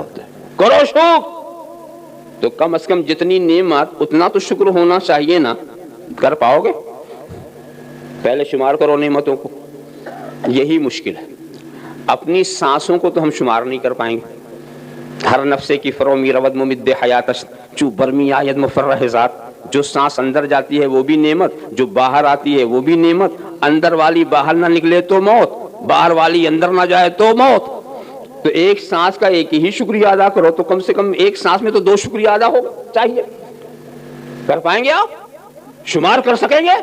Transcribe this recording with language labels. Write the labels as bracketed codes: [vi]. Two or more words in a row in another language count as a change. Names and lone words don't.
[ur] کرو شکر، تو کم از کم جتنی نعمت اتنا تو شکر ہونا چاہیے نا. کر پاؤ گے؟ پہلے شمار کرو نعمتوں کو. یہی مشکل ہے. اپنی سانسوں کو تو ہم شمار نہیں کر پائیں گے. [fa] ہر نفسے کی فرومی رود ممد حیاتش چو برمی آید مفرح ذات. [ur] جو سانس اندر جاتی ہے وہ بھی نعمت، جو باہر آتی ہے وہ بھی نعمت. اندر والی باہر نہ نکلے تو موت، باہر والی اندر نہ جائے تو موت. تو ایک سانس کا ایک ہی شکریہ ادا کرو تو کم سے کم ایک سانس میں تو 2 شکریہ ادا ہو چاہیے. کر پائیں گے؟ آپ شمار کر سکیں گے؟